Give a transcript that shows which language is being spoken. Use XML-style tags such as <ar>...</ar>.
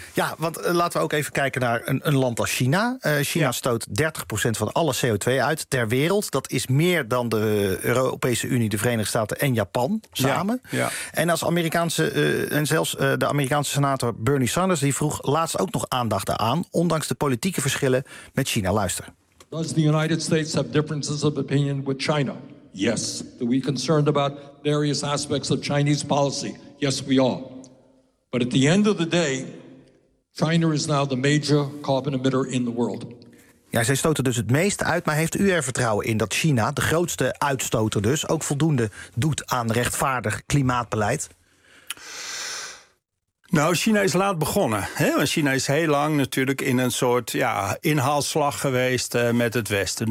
<nl>Ja, want laten we ook even kijken naar een land als China. China stoot 30% van alle CO2 uit ter wereld. Dat is meer dan de Europese Unie, de Verenigde Staten en Japan samen. Ja, ja. En als Amerikaanse de Amerikaanse senator Bernie Sanders, die vroeg laatst ook nog aandacht aan, ondanks de politieke verschillen met China. Luister.</nl> <en>Does the United States have differences of opinion with China? Yes. Are we concerned about various aspects of Chinese policy? Yes, we are. But at the end of the day, China is now the major carbon emitter in the world.</en> <nl>Ja, zij stoten dus het meest uit, maar heeft u er vertrouwen in dat China, de grootste uitstoter dus, ook voldoende doet aan rechtvaardig klimaatbeleid? Nou, China is laat begonnen. Hè? Want China is heel lang natuurlijk in een soort inhaalslag geweest met het Westen.</nl>